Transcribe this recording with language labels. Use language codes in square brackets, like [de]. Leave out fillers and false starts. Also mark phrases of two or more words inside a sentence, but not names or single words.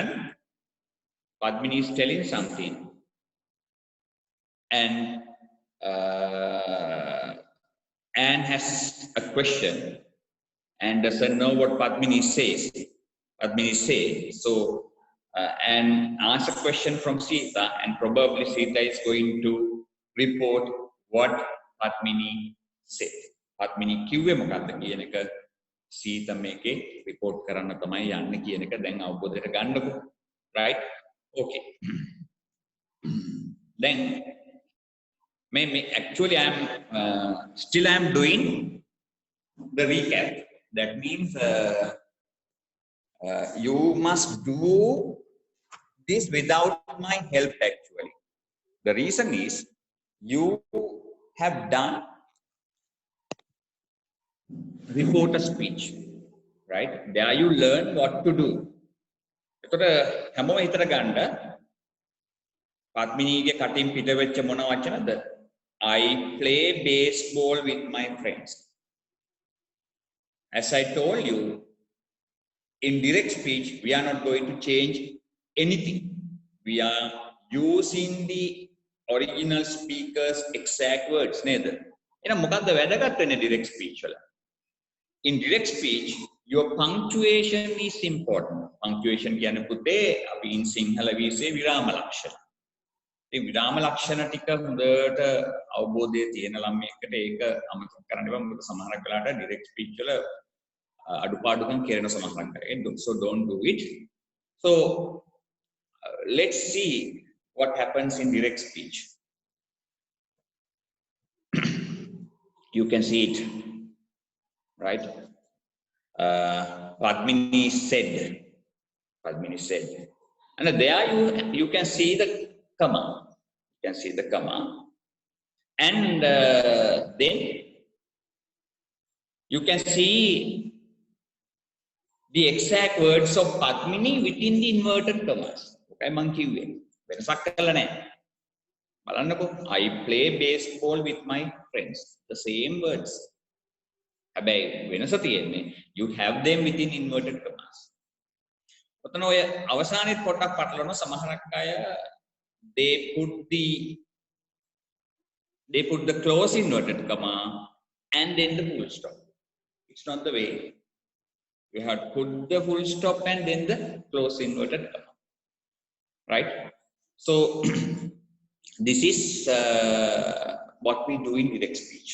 [en] Padmini is telling something. And Anne has a question and doesn't know what Padmini says. So Anne asks a question from Sita, and probably Sita is going to report what Padmini said. [si] Padmini කිව්වේ මොකක්ද කියන එක Sita මේකේ report කරන්න තමයි යන්නේ කියන එක දැන් අවබෝධයට ගන්නකො. [en] Right? Okay. Then actually I am doing the recap. That means you must do this without my help actually. The reason is you have done reporter speech, right? There you learn what to do. [si] එතකොට හැමෝම හිතර ගන්න Padminiගේ කටින් පිට වෙච්ච මොන වචනද? [en] I play baseball with my friends. As I told you, in direct speech, we are not going to change anything. We are using the original speaker's exact words. Neither. [si] එහෙනම් මොකක්ද වැදගත් වෙන්නේ [en] direct speech [si] වල? [en] In direct speech, your punctuation is important. [si] Punctuation කියන්නේ පුතේ අපි [en] in Sinhala we say [si] විරාම ලක්ෂණ. ඒ විරාම ලක්ෂණ ටික හොඳට අවබෝධය තියෙන ළමයෙක්ට ඒක අමතක කරන්න බෑ. මොකද සමහරක් වෙලාවට [en] direct speech [si] වල අඩුපාඩුකම් කරන සමහරක් කරේ. [en] So don't do it. So let's see what happens in direct speech. You can see it, right? Padmini said, and there you can see the comma. You can see the comma, and then you can see the exact words of Padmini within the inverted commas. [si] Okay, මං කිව්වේ වෙනසක් කරලා නැහැ. බලන්නකෝ, [en] I play baseball with my friends. The same words. [si] හැබැයි වෙනස තියෙන්නේ [en] you have them within inverted commas. [si] ඔතන ඔය අවසානයේ පොඩ්ඩක් පටලවන සමහරක් අය [en] they put the close inverted comma and then the full stop. It's not the way. You have to put the full stop and then the close inverted comma. Right? So this is what we do in direct speech.